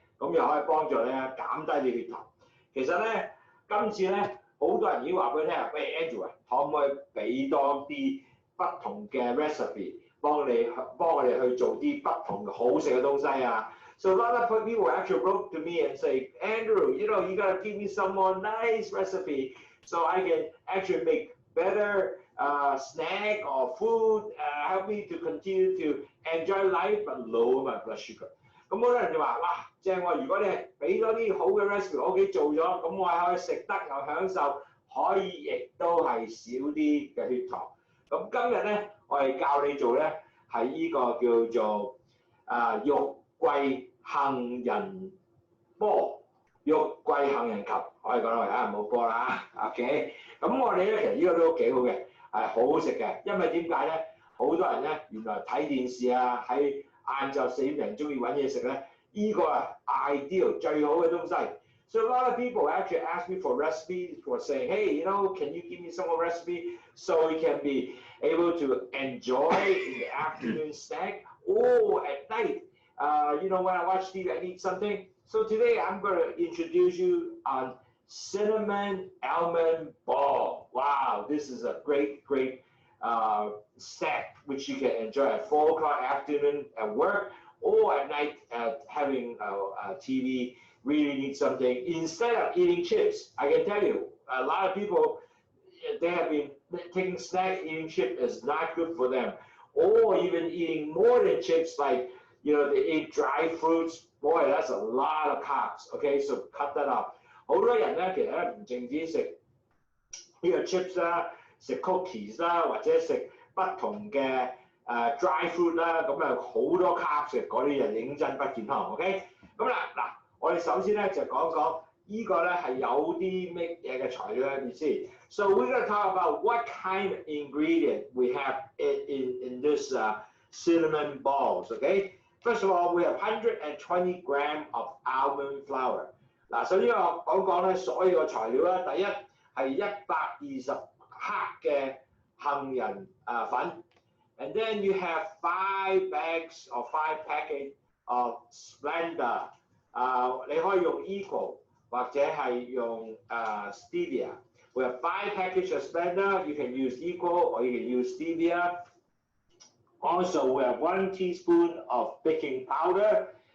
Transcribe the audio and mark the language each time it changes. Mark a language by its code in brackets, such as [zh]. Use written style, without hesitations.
[yue] 咁又可以幫助咧減低你血糖。其實咧，今次咧好多人已經話俾你聽，喂 Andrew 啊，可唔可以俾多啲不同嘅 recipe 幫我哋去做啲不同好食嘅東西啊 [en] ？So a lot of people actually wrote to me and say, Andrew, you gotta give me some more nice recipe so I can actually make better snack or food, help me to continue to enjoy life but lower my blood sugar。 [yue] 咁好多人就話：哇，正喎！如果你係俾多啲好嘅 recipe 我屋企做咗，咁我係可以食得又享受，可以亦都係少啲嘅血糖。咁今日咧，我哋教你做咧係呢個叫做肉桂杏仁波、肉桂杏仁球，可以講落嚟啊，冇波啦 ，OK。咁我哋咧其實呢個都幾好嘅，係好好食嘅，因為點解咧？好多人咧原來睇電視啊，喺晏晝4點鐘意揾嘢食咧，呢個係 ideal 最好嘅東西。 [en] So a lot of people actually ask me for recipes for saying, hey, can you give me some more recipe so we can be able to enjoy in the afternoon snack or at night. When I watch TV, I need something. So today I'm going to introduce you on cinnamon almond ball. Wow, this is a great snack which you can enjoy at 4 o'clock afternoon at work or at night having TV. Really need something instead of eating chips. I can tell you, a lot of people they have been taking snacks. Eating chips is not good for them, or even eating more than chips, like they eat dry fruits. Boy, that's a lot of carbs. Okay, so cut that off. [yue] 好多人咧，其實咧唔淨止食呢個 chips 啦，食 cookies 啦，或者食不同嘅dry fruit 啦，咁啊好多 carbs 嘅，嗰啲人認真不健康。 OK， 咁啦嗱，我哋首先咧就講講呢個咧係有啲乜嘢嘅材料咧，意思。 [en] So we're going to talk about what kind of ingredient we have in this cinnamon balls. Okay, first of all, we have 120 grams of almond flour. [yue] 嗱，首先我講咧所有嘅材料啦，第一係120克嘅杏仁粉 ， [en] and then you have 5 bags or 5 packets of Splenda。 [yue] 你可以用 Equal 或者係用Stevia。 [en] We have 5 packages of Splenda. You can use Equal or you can use Stevia. Also, we have 1 teaspoon of baking powder.